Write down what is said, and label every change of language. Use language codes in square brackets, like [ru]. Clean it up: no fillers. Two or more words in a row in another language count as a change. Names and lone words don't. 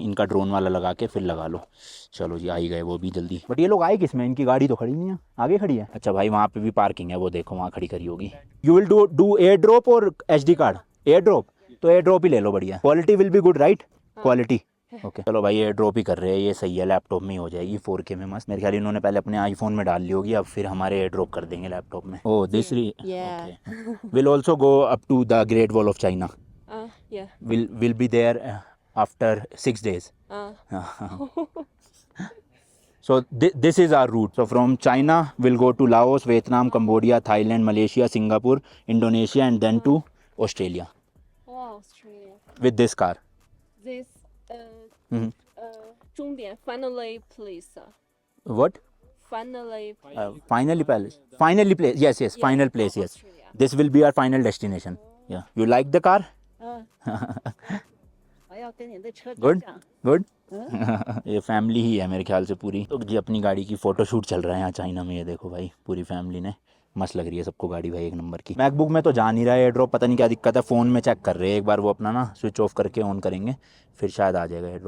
[hi] इनका ड्रोन वाला लगा के फिर लगा लो चलो जी आ ही गए वो भी जल्दी बट ये लोग आए किसमें इनकी गाड़ी तो खड़ी नहीं है आगे खड़ी है अच्छा भाई वहाँ पे भी पार्किंग है वो देखो वहाँ खड़ी करी होगी [en] you will do air drop [hi] और [en] SD card air drop [hi] तो [en] air drop [hi] ही ले लो बढ़िया [en] quality will be good right quality okay [hi] चलो भाई [en] air drop [hi] ही कर रहे हैं ये सही है लैपटॉप में ही हो जाएगी 4K में मस्त मेरे ख्याल इन्होंने पहले अपने आईफोन में डाल ली होगी अब फिर हमारे [en] air drop [hi] कर देंगे लैपटॉप में [en] oh this will also go up to the Great Wall of China yeah. will be there after 6 days so this is our route so from China we'll go to Laos Vietnam Cambodia Thailand Malaysia Singapore Indonesia and then to Australia Wow, Australia. with this car This 嗯终点 finally place. what Finally. finally place yes Yeah, final place yes Australia. this will be our final destination yeah you like the car [zh] 我要跟你的车 [en] good good [hi] ये फैमिली ही है मेरे ख्याल से पूरी। तो जी अपनी गाड़ी की [en] photo shoot [hi] चल रहा है यहाँ चाइना में, ये देखो भाई पूरी फैमिली ने, मस्त लग रही है सबको गाड़ी भाई, एक नंबर की। मैकबुक में तो जा नहीं रहा है [en] air drop, [hi] पता नहीं क्या दिक्कत है, फ़ोन में चेक कर रहे हैं एक बार वो अपना ना, [en] switch off [hi] करके ऑन करेंगे फिर शायद आ जाएगा [en] air drop.